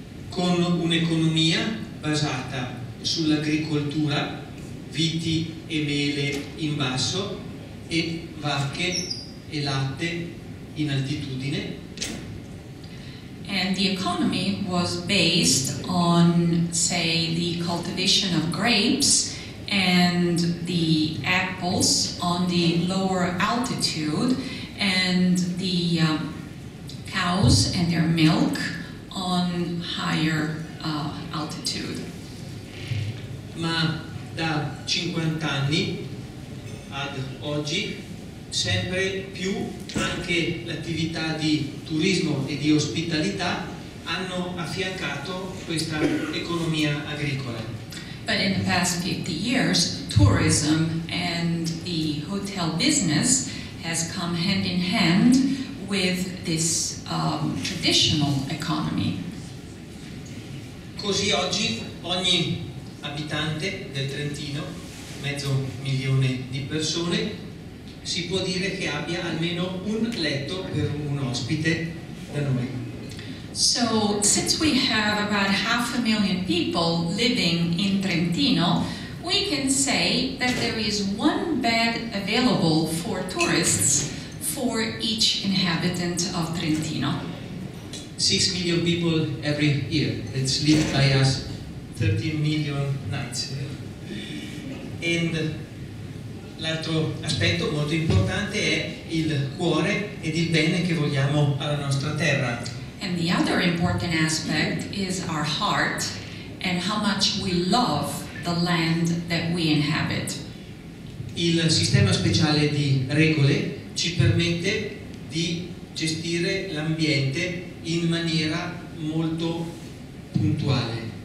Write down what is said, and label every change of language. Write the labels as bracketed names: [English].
[Italian] Con un'economia basata sull'agricoltura, viti e mele in basso e vacche e latte in altitudine. [English] And the economy was based on, say, the cultivation of grapes and the apples on the lower altitude, and the cows and their milk on higher altitude. [Italian] Ma da 50 anni ad oggi sempre più anche l'attività di turismo e di ospitalità hanno affiancato questa economia agricola. [English] But in the past 50 years, tourism and the hotel business has come hand in hand with this traditional economy. [Italian] Così oggi ogni abitante del Trentino, 500.000 di persone, si può dire che abbia almeno un letto per un ospite da noi. [English] So, since we have about 500,000 people living in Trentino, we can say that there is one bed available for tourists for each inhabitant of Trentino. 6 million people every year that live by us, 13 million nights. [Italian] And l'altro aspetto molto importante è il cuore ed il bene che vogliamo alla nostra terra. [English] And the other important aspect is our heart and how much we love the land that we inhabit. [Italian] Il sistema speciale di regole ci permette di gestire l'ambiente in maniera molto puntuale.